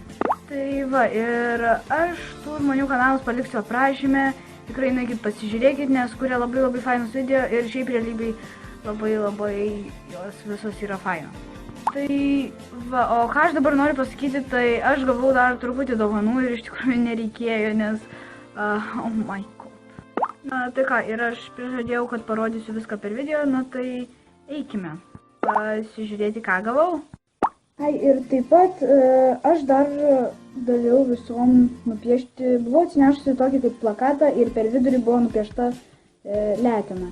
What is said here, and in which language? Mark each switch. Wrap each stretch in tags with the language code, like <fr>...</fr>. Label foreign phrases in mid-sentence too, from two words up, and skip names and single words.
<lt>Tai va, ir aš tų žmonių kanalus paliksiu aprašyme, tikrai nueikit pasižiūrėkit, nes kuria labai fainus video ir šiaip realybėj labai jos visos yra fainos. Tai va, o ką aš dabar noriu pasakyti, tai aš gavau dar truputį dovanų ir iš tikrųjų nereikėjo, nes</lt> <en>oh my god.</en> <lt>Tai ką, ir aš prižadėjau, kad parodysiu viską per video, tai eikime pasižiūrėti, ką gavau. Ai, ir taip pat aš dar daviau visom nupiešti, buvau atsinešusi tokį kaip plakatą ir per vidurį buvo nupiešta Letina.</lt>